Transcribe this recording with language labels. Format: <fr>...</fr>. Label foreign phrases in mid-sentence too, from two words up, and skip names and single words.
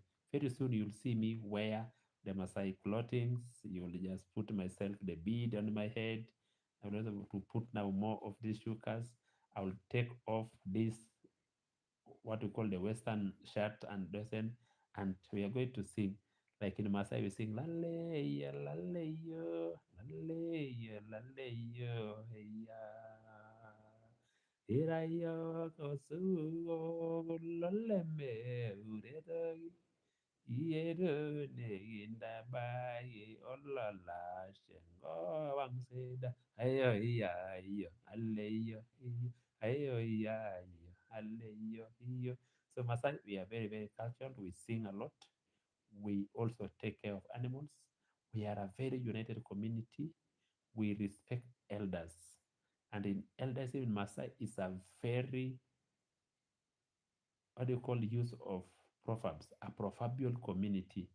<en>Very soon you'll see me wear the Maasai clothing. You'll just put myself the bead on my head. I will also to put now more of these shukas. I will take off this what we call the Western shirt and dozen, and we are going to sing. Like in Maasai, we sing lale lale lale lale heya.</en> <mas>Irayo kosu lale me ureda Yeru neginda bayi olala shengo wangseda ayo iya iyo aleyo iyo ayo iya iyo aleyo iyo.</mas> <en>So Masai, we are very very cultural. We sing a lot. We also take care of animals. We are a very united community. We respect elders, and in elders in Masai is a very what do you call use of proverbs, a proverbial community.</en>